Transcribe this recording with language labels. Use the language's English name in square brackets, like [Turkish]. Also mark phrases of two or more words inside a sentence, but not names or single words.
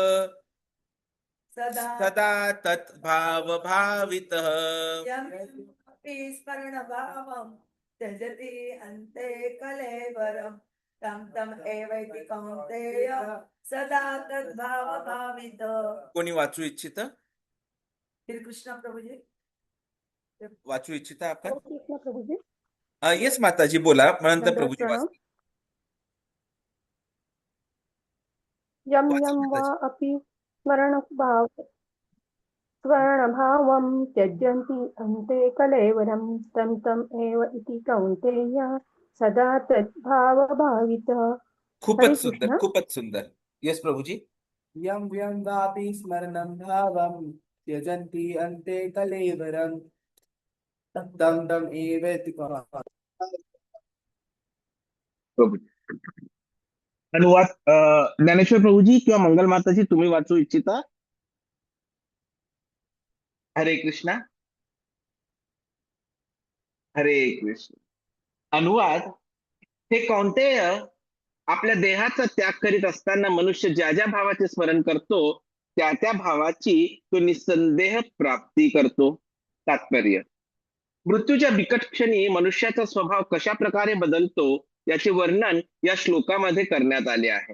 [Sanskrit] सदा सदा तद्भाव भावितः. यं यमपि स्मरणभावं त्यजति अन्ते कलेवरं तं तं एवैति कौन्तेय सदा तद्भावभावितः. [Marathi] कोणी वाचू इच्छित? श्रीकृष्ण प्रभुजी. वाचू इच्छिता आपण? हो, कृष्ण प्रभुजी. येस माताजी, बोला. नंतर दंडवत प्रभूजी प्रणाम. वाचतील. [Sanskrit] यम [Marathi] वाचा [Sanskrit] यम वा [Marathi] माताजी. [Sanskrit] अपि स्वर्णभावं त्यजन्ति अन्ते कलेवरं तं तम् एव इति कौन्तेय सदा तद्भावभावितः. [Marathi] हरे खूपच सुंदर, कृष्ण. खूपच सुंदर. येस प्रभूजी. [Sanskrit] यं यं वापि स्मरणं भावं त्यजन्ति अन्ते कलेवरं तं तं एवेति [Marathi] प्रभूजी. अनुवाद ज्ञानेश्वर प्रभूजी किंवा मंगल माताजी, तुम्ही वाचू इच्छिता? हरे कृष्णा. हरे कृष्ण. अनुवाद. हे कौंतेय, आपल्या देहाचा त्याग करीत असताना मनुष्य ज्या ज्या भावाचे स्मरण करतो त्या त्या भावाची तो निसंदेह प्राप्ती करतो. तात्पर्य. मृत्यूच्या बिकट क्षणी मनुष्याचा स्वभाव कशा प्रकारे बदलतो याचे वर्णन या श्लोकामध्ये करण्यात आले आहे.